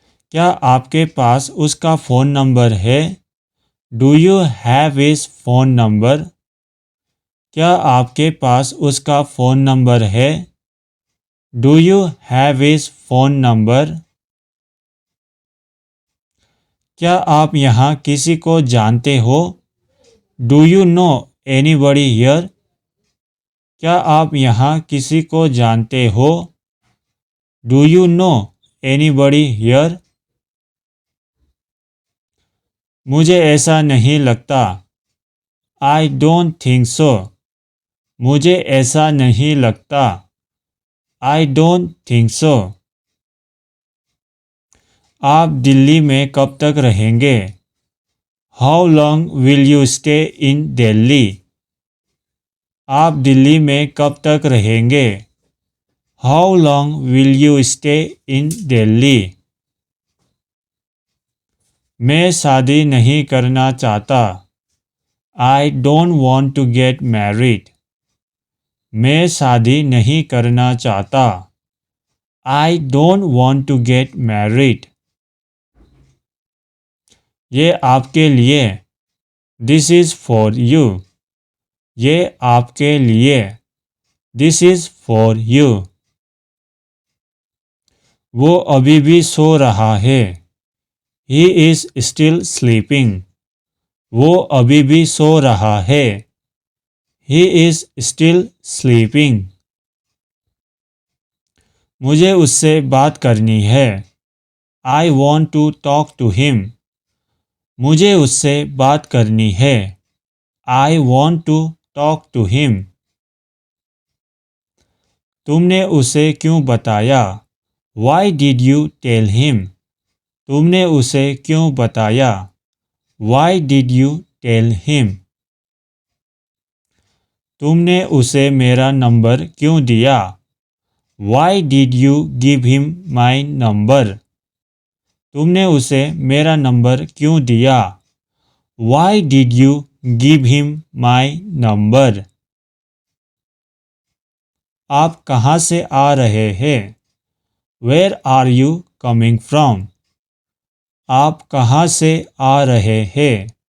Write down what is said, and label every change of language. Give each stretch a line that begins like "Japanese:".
Hindi: क्या आपके पास उसका फ़ोन नंबर है?
English: Do you have his phone number?
Hindi: क्या आपके पास उसका फ़ोन नंबर है?
English: Do you have his phone number?
Hindi: क्या आप यहाँ किसी को जानते हो?
English: Do you know anybody here?
Hindi: क्या आप यहाँ किसी को जानते हो?
English: Do you know anybody here?
Hindi: मुझे ऐसा नहीं लगता।
English: I don't think so.
Hindi: मुझे ऐसा नहीं लगता।
English: I don't think so.
Hindi: आप दिल्ली में कब तक रहेंगे?
English: How long will you stay in Delhi?
Hindi: आप दिल्ली में कब तक रहेंगे?
English: How long will you stay in Delhi?
Hindi: मैं शादी नहीं करना चाहता।
English: I don't want to get married.
Hindi: मैं शादी नहीं करना चाहता।
English: I don't want to get married.
Hindi: ये आपके लिए।
English: This is for you.
Hindi: ये आपके लिए।
English: This is for you.
Hindi: वो अभी भी सो रहा है।
English: He is still sleeping.
Hindi: वो अभी भी सो रहा है।
English: He is still sleeping.
Hindi: मुझे उससे बात करनी है।
English: I want to talk to him.
Hindi: मुझे उससे बात करनी है।
English: I want to talk to him.
Hindi: तुमने उसे क्यों बताया?
English: Why did you tell him?
Hindi: तुमने उसे क्यों बताया?
English: Why did you tell him?
Hindi: तुमने उसे मेरा नंबर क्यों दिया?
English: Why did you give him my number?
Hindi: तुमने उसे मेरा नंबर क्यों दिया?
English: Why did you give him my number?
Hindi: आप कहाँ से आ रहे हैं?
English: Where are you coming from?
Hindi: आप कहाँ से आ रहे हैं?